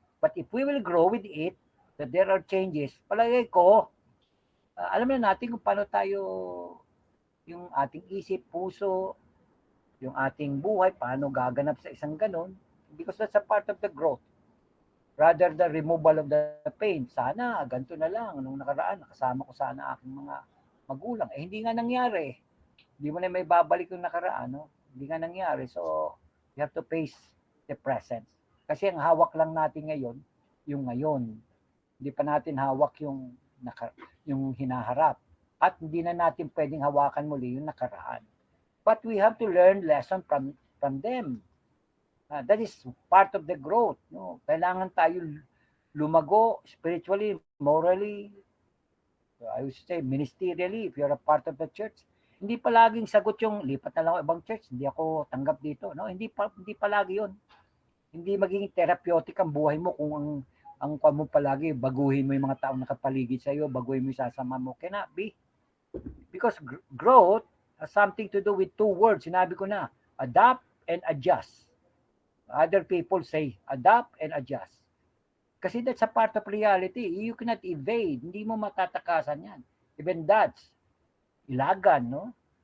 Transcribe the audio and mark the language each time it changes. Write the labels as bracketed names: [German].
[English] But if we will grow with it, that there are changes, [Filipino] palagay ko, alam na natin kung paano tayo, yung ating isip, puso, yung ating buhay, paano gaganap sa isang ganon, [English] because that's a part of the growth. Rather the removal of the pain. [Filipino] Sana, ganito na lang. Nung nakaraan, nakasama ko sana aking mga magulang. Hindi nga nangyari. Hindi mo na may babalik yung nakaraan. No? Hindi nga nangyari. [English] So, you have to face the present. [Filipino] Kasi ang hawak lang natin ngayon, yung ngayon. Hindi pa natin hawak yung hinaharap. At hindi na natin pwedeng hawakan muli yung nakaraan. [English] But we have to learn lesson from them. That is part of the growth. No? [Filipino] Kailangan tayo lumago spiritually, morally, [English] I would say ministerially, if you're a part of the church. [Filipino] Hindi palaging sagot yung lipat na lang ako ibang church, hindi ako tanggap dito. No? Hindi palagi yun. Hindi magiging therapeutic ang buhay mo kung ang mo palagi, baguhin mo yung mga taong nakapaligid sa iyo, baguhin mo yung sasama mo. [English] Cannot be. Because growth has something to do with two words. [Filipino] Sinabi ko na, [English] adapt and adjust. Other people say, adapt and adjust. [Filipino] Kasi [English] that's a part of reality. You cannot evade. [Filipino] Hindi mo matatakasan yan. [English] Even dads, ilagan, no?